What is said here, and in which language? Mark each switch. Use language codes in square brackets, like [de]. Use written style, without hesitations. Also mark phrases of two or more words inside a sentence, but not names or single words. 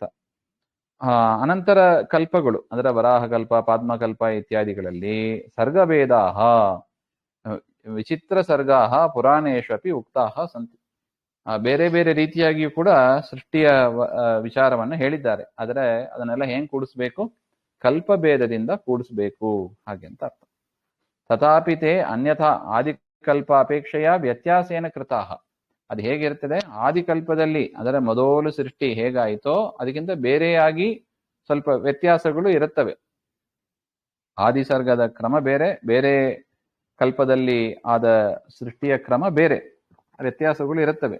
[kn] ಅನಂತರ ಕಲ್ಪಗಳು ಅಂದ್ರೆ ವರಾಹಕಲ್ಪ, ಪಾದ್ಮಕಲ್ಪ ಇತ್ಯಾದಿಗಳಲ್ಲಿ [sa] ಸರ್ಗಭೇದಾಹ ವಿಚಿತ್ರ ಸರ್ಗಾಹ ಪುರಾಣೇಶ್ವಪಿ ಉಕ್ತಾಹ ಸಂತಿ. [kn] ಬೇರೆ ಬೇರೆ ರೀತಿಯಾಗಿಯೂ ಕೂಡ ಸೃಷ್ಟಿಯ ವಿಚಾರವನ್ನು ಹೇಳಿದ್ದಾರೆ. ಆದರೆ ಅದನ್ನೆಲ್ಲ ಹೆಂಗ್ ಕೂಡಿಸ್ಬೇಕು? ಕಲ್ಪಭೇದದಿಂದ ಕೂಡಿಸ್ಬೇಕು ಹಾಗೆ ಅಂತ ಅರ್ಥ. [sa] ತಥಾಪಿ ತೇ ಅನ್ಯಥಾ ಆದಿಕಲ್ಪ ಅಪೇಕ್ಷೆಯ ವ್ಯತ್ಯಾಸೇನ ಕೃತಾಹ. [kn] ಅದು ಹೇಗಿರ್ತದೆ? ಆದಿಕಲ್ಪದಲ್ಲಿ ಅಂದರೆ ಮೊದಲು ಸೃಷ್ಟಿ ಹೇಗಾಯಿತೋ ಅದಕ್ಕಿಂತ ಬೇರೆಯಾಗಿ ಸ್ವಲ್ಪ ವ್ಯತ್ಯಾಸಗಳು ಇರುತ್ತವೆ. ಆದಿಸರ್ಗದ ಕ್ರಮ ಬೇರೆ, ಬೇರೆ ಕಲ್ಪದಲ್ಲಿ ಆದ ಸೃಷ್ಟಿಯ ಕ್ರಮ ಬೇರೆ, ವ್ಯತ್ಯಾಸಗಳು ಇರುತ್ತವೆ.